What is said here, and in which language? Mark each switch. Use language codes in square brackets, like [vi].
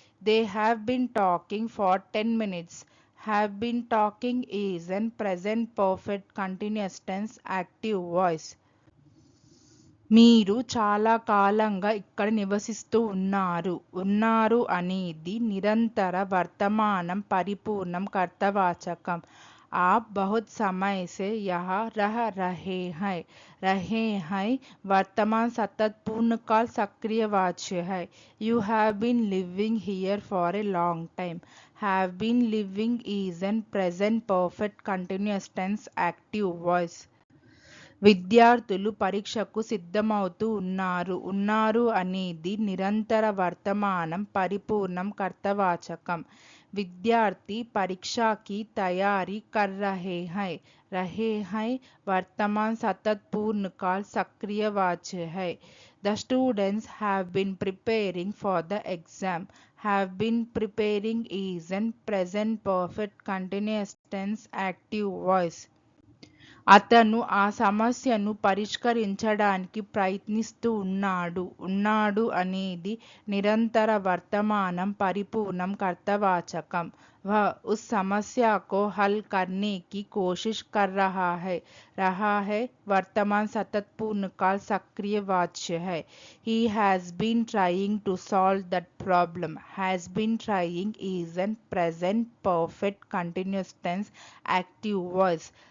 [en] They have been talking for 10 minutes. Have been talking is an present perfect continuous tense active voice. [te] మీరు చాలా కాలంగా ఇక్కడ నివసిస్తూ ఉన్నారు అనేది నిరంతర వర్తమానం పరిపూర్ణం కర్తవాచకం। [hi] आप बहुत समय से यहाँ रह रहे हैं वर्तमान सतत पूर्णकाल सक्रिय वाच्य है। [en] You have been living here for a long time. Have been living is an present perfect continuous tense active voice. [te] విద్యార్థులు పరీక్షకు సిద్ధమవుతూ ఉన్నారు అనేది నిరంతర వర్తమానం పరిపూర్ణం కర్తవాచకం। [hi] విద్యార్థి परीक्षा की तैयारी कर रहे हैं वर्तमान सतत पूर्णकाल सक्रिय वाच्य है। [en] The students have been preparing for the exam. Have been preparing is an present perfect continuous tense active voice. [te] అతను ఆ సమస్యను పరిష్కరించడానికి ప్రయత్నిస్తూ ఉన్నాడు అనేది నిరంతర వర్తమానం పరిపూర్ణం కర్తవాచకం। [hi] वह उस समस्या को हल करने की कोशिश कर रहा है वर्तमान सतत पूर्णकाल सक्रिय वाच्य है। [en] He has been trying to solve that problem. Has been trying is an present perfect continuous tense active voice.